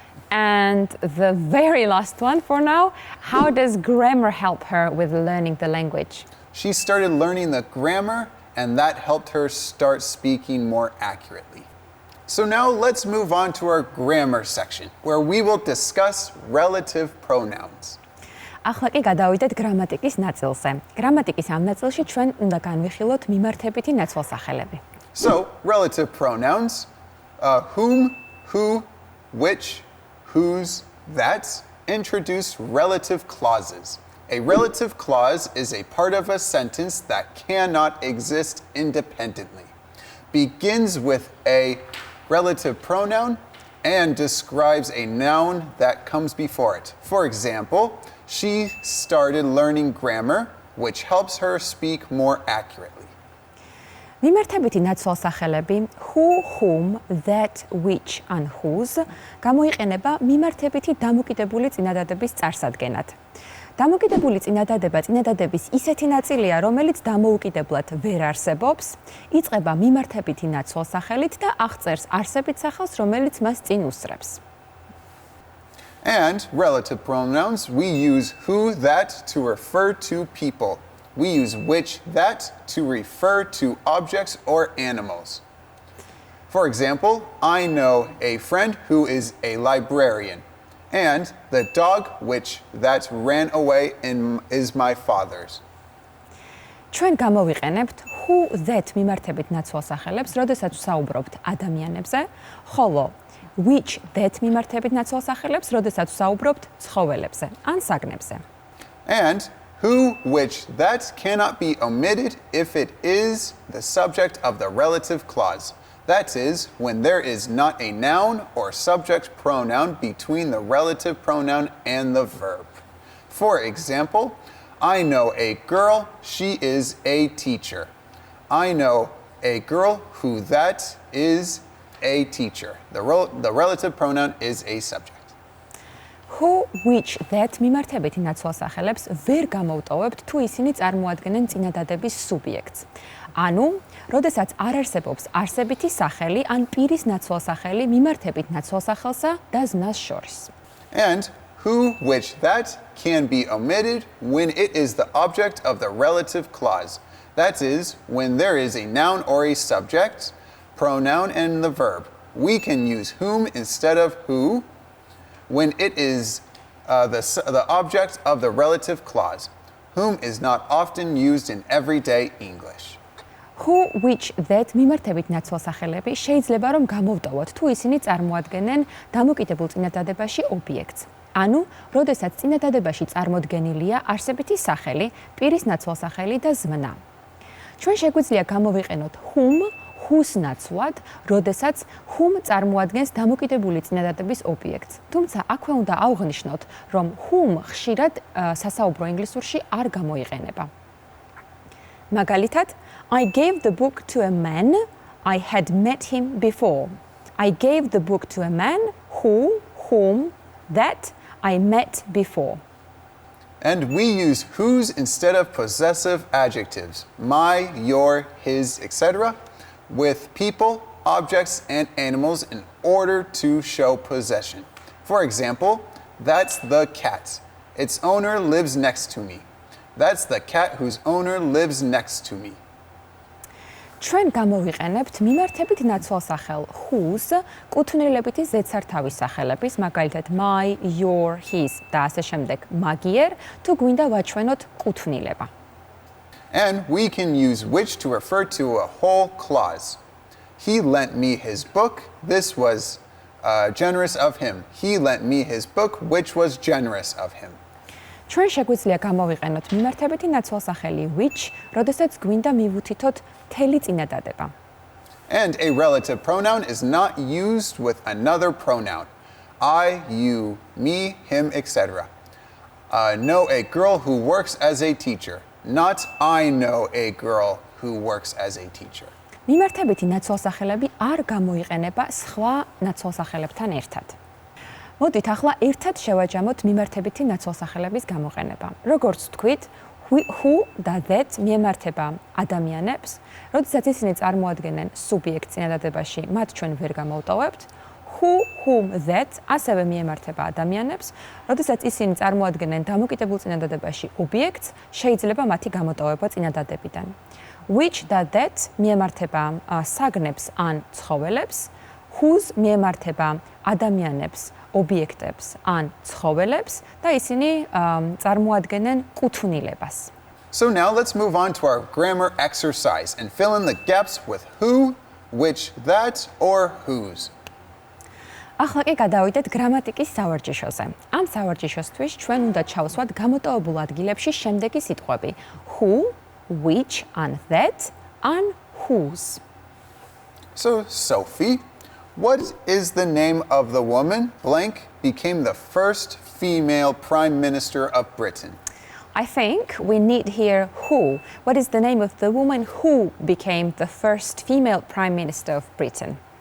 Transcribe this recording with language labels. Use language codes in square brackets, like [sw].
[en] And the very last one for now, how does grammar help her with learning the language? She started learning the grammar, and that helped her start speaking more accurately. So now let's move on to our grammar section, where we will discuss relative pronouns. [ka] ახლა კი გადავიდეთ გრამატიკის ნაწილზე. გრამატიკის ამ ნაწილში ჩვენ უნდა განვიხილოთ მიმართებითი ნაცვალსახელები. [en] So, relative pronouns, whom, who, which, whose, that, introduce relative clauses. A relative clause is a part of a sentence that cannot exist independently. Begins with a relative pronoun and describes a noun that comes before it. For example, she started learning grammar, which helps her speak more accurately. [ka] მიმართებითი ნაცვალსახელები [en] who, whom, that, which and whose [ka] გამოიყენება მიმართებითი დამოკიდებული წინადადების წარსადგენად. დამოკიდებული წინადადების ისეთი ნაწილია, რომელიც დამოუკიდებლად ვერ არსებობს, იწყება მიმართებითი ნაცვალსახელით და აღწერს არსებით სახელს, რომელიც მას წინ უსწრებს. [en] And relative pronouns, we use who, that to refer to people. We use which, that to refer to objects or animals. For example, I know a friend who is a librarian. And the dog which that ran away is my father's. [ka] ჩვენ გამოვიყენებთ who that მიმართებით ნაცვალსახელებს, როდესაც ვსაუბრობთ ადამიანებზე, ხოლო which that მიმართებით ნაცვალსახელებს, როდესაც ვსაუბრობთ ცხოველებზე ან საგნებზე. [en] And who, which, that cannot be omitted if it is the subject of the relative clause. That is, when there is not a noun or subject pronoun between the relative pronoun and the verb. For example, I know a girl, she is a teacher. I know a girl who that is a teacher. The relative pronoun is a subject. [ka] Who, which, that მიმართებითი ნაცვალსახელებს ვერ გამოვტოვებთ თუ ისინი წარმოადგენენ წინადადების სუბიექტს. ანუ, როდესაც არ არსებობს არსებითი სახელი ან პირის ნაცვალსახელი მიმართებით ნაცვალსახელსა და ზმნას შორის. [en] And who, which, that can be omitted when it is the object of the relative clause. That is, when there is a noun or a subject, pronoun, and the verb. We can use whom instead of who when it is the object of the relative clause. Whom is not often used in everyday English. [ka] Who, which, that მიმართებით ნაცვალსახელები შეიძლება რომ გამოვტოვოთ თუ ისინი წარმოადგენენ დამოკიდებულ წინადადებაში ობიექტს. ანუ, როდესაც წინადადებაში წარმოდგენილია არსებითი სახელი, პირის ნაცვალსახელი და ზმნა. ჩვენ შეგვიძლია გამოვიყენოთ whom, whose ნაცვლად, როდესაც whom წარმოადგენს დამოკიდებული წინადადების ობიექტს. თუმცა აქვე უნდა აღვნიშნოთ, რომ whom ხშირად სასაუბრო ინგლისურში არ გამოიყენება. მაგალითად, [en] I gave the book to a man I had met him before. I gave the book to a man whom, that I met before. And we use whose instead of possessive adjectives, my, your, his, etc., with people, objects, and animals in order to show possession. For example, that's the cat. Its owner lives next to me. That's the cat whose owner lives next to me. [ka] ჩვენ გამოვიყენებთ მიმართებით ნაცვალსახელ whose კუთვნილებითი ზედსართავის სახელების, მაგალითად my, your, his და ასე შემდეგ მაგიერ, თუ გვინდა ვაჩვენოთ კუთვნილება. [en] And we can use which to refer to a whole clause. He lent me his book. This was generous of him. He lent me his book, which was generous of him. [ka] ჩვენ შეგვიძლია გამოვიყენოთ მიმართებითი ნაცვალსახელი which, როდესაც გვინდა მივუთითოთ მთელი წინადადება. [en] And a relative pronoun is not used with another pronoun. I, you, me, him, etc. Know a girl who works as a teacher. Not I know a girl who works as a teacher. [ka] მიმართებითი ნაცვალსახელები არ გამოიყენება სხვა ნაცვალსახელებთან ერთად. მოდით ახლა ერთად შევაჯამოთ მიმართებითი ნაცვალსახელების გამოყენება. როგორც ვთქვით, who და that მიემართება ადამიანებს, როდესაც ისინი წარმოადგენენ სუბიექტს წინადადებაში, მათ ჩვენ ვერ გამოვტოვებთ. Who, whom, that ასევე მიემართება ადამიანებს, როდესაც ისინი წარმოადგენენ დამოკიდებულ წინადადებაში ობიექტს, შეიძლება მათი გამოტოვება წინადადებიდან. Which და that მიემართება საგნებს ან ცხოველებს, whose მიემართება ადამიანებს, ობიექტებს ან ცხოველებს და ისინი წარმოადგენენ კუთვნილებას. [en] So now let's move on to our grammar exercise and fill in the gaps with who, which, that, or whose. [ka] ახლა კი გადავიდეთ გრამატიკის სავარჯიშოზე. ამ სავარჯიშოსთვის ჩვენ უნდა ჩავსვათ გამოტოვებულ ადგილებში შემდეგი სიტყვები: [en] who, which, and that, and whose. So, Sophie, what is the name of the woman blank became the first female prime minister of Britain? I think we need here who. What is the name of the woman who became the first female prime minister of Britain?